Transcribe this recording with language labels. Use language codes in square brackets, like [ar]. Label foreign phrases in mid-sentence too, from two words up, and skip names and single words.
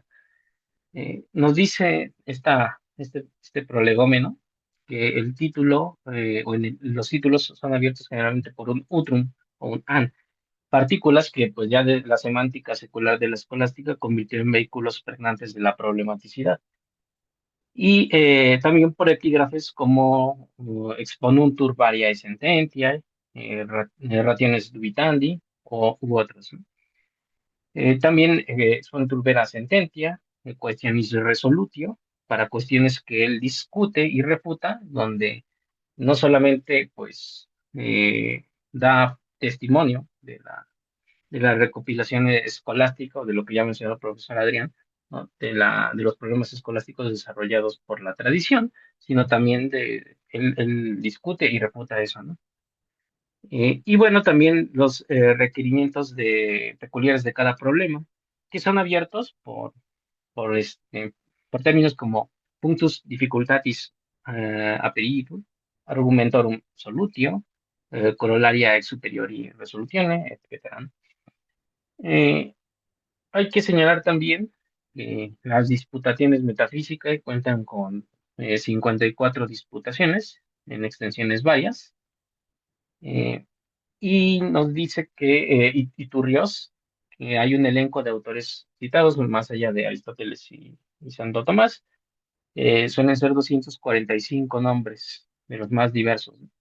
[es] Nos dice este prolegómeno que el título, los títulos son abiertos generalmente por un utrum o un an, partículas que pues ya de la semántica secular de la escolástica convirtieron en vehículos pregnantes de la problematicidad. Y también por epígrafes como [la] exponuntur variae sententiae, rationes dubitandi [es] u otros, ¿no? [la] También exponuntur vera sententia, questionis resolutio, [es] para cuestiones que él discute y refuta, donde no solamente pues da testimonio de la recopilación escolástica o de lo que ya mencionó el profesor Adrián, ¿no? De los problemas escolásticos desarrollados por la tradición, sino también él discute y refuta eso, ¿no? Y bueno, también los requerimientos peculiares de cada problema, que son abiertos por términos como [la] punctus difficultatis aperitur, argumentorum solutio, corollaria ex superiori resolutione, [es] etcétera, ¿no? Eh, Hay que señalar también que las disputaciones metafísicas cuentan con 54 disputaciones en extensiones varias, eh, y nos dice que Iturrios, que hay un elenco de autores citados más allá de Aristóteles y Santo Tomás, suelen ser 245 nombres de los más diversos, ¿no?